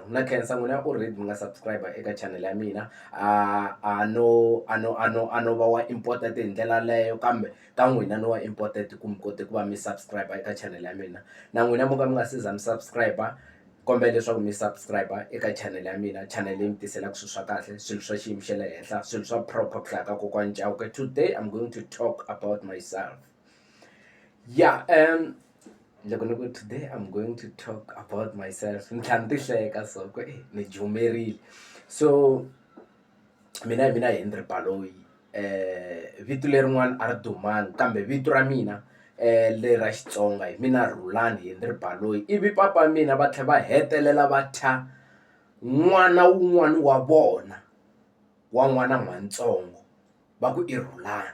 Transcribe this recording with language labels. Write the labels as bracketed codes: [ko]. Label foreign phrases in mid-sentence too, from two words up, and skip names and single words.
[ts] Na khensa n'wina already mi nga subscriber eka channel ya mina, a no va wa important hi ndlela leyo, kambe ka n'wina no wa important ku mi kote ku va mi subscriber eka channel ya mina. Na n'wina mo ka mi nga se za mi subscriber, kombela leswaku mi subscriber eka channel ya mina, channel leyi mi tiselaka swilo swa kahle, swilo swa xiyimo xa le henhla, swilo swa proper ku hlaya ka kokwani Chauke. [en] Today I'm going to talk about myself. Yeah, [ts] loko ni ku [en] today I'm going to talk about myself [ts] ni tlhela ni ti hleka so ku ni jumerile. So mina Henry Baloyi, vito lerin'wana a ri dumanga kambe vito ra mina le ra Xitsonga hi mina Rhulani Henry Baloyi, ivi papa mina va tlhela va hetelela va thya n'wana wun'wani wa vona wa n'wana n'wantsongo va ku i Rhulani.